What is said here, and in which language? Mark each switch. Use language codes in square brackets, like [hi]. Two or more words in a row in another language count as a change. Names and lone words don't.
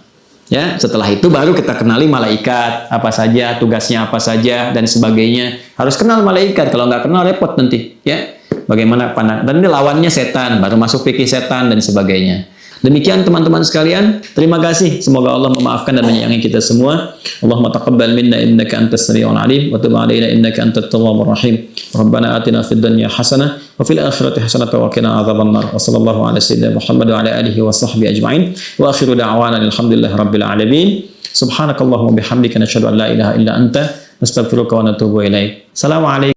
[id] Ya, setelah itu baru kita kenali malaikat apa saja, tugasnya apa saja dan sebagainya. Harus kenal malaikat, kalau nggak kenal repot nanti, ya. Bagaimana pandang, dan ini lawannya setan, baru masuk fikih setan dan sebagainya. Demikian teman-teman sekalian, terima kasih. Semoga Allah memaafkan dan menyayangi kita semua. [ar] اللهم تقبل منا إنك أنت السميع العليم وتب علينا إنك أنت التواب الرحيم. ربنا آتنا في الدنيا حسنة وفي الآخرة حسنة وقنا عذاب النار. وصلى الله على سيدنا محمد وعلى آله وصحبه أجمعين وآخر دعوانا الحمد لله رب العالمين. سبحانك اللهم بحمدك نشهد أن لا إله إلا أنت نستغفرك ونتوب إليك. Assalamualaikum.